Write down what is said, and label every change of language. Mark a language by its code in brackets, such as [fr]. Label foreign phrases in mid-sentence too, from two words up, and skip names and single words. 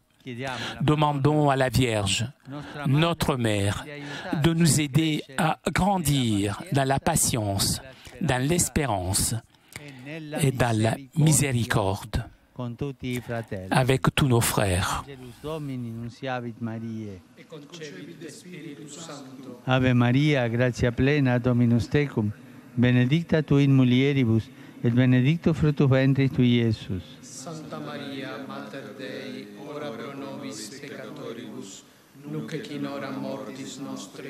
[fr] Demandons à la Vierge, notre Mère, de nous aider à grandir dans la patience, dans l'espérance et dans la miséricorde avec tous nos frères. [la] Ave Maria, gratia plena, Dominus tecum, benedicta tu in mulieribus, et benedictus fructus ventris tui, Iesus. Santa Maria, Mater Dei, ora pro nobis peccatoribus, nunc et in hora mortis nostre.